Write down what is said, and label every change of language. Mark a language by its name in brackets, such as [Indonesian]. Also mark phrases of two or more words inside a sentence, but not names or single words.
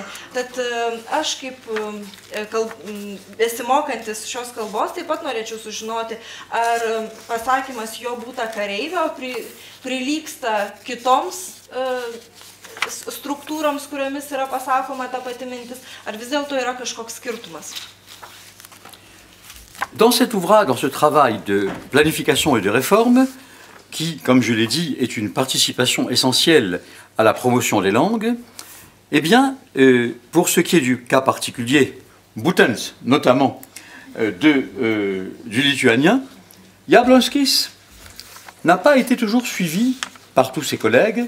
[Lithuanian] Tad aš kaip besimokantis šios kalbos taip pat norėčiau sužinoti, ar pasakymas jo būta kareivio prilygsta kitoms struktūroms, kuriomis yra pasakoma ta pati mintis, ar vis dėlto yra kažkoks skirtumas? [French] Dans cet ouvrage, dans ce travail de planification et de réforme, qui, comme je l'ai dit, est une participation essentielle à la promotion des langues, eh bien, pour ce qui est du cas particulier, būtens, notamment, du lituanien, Jablonskis n'a pas été toujours suivi par tous ses collègues.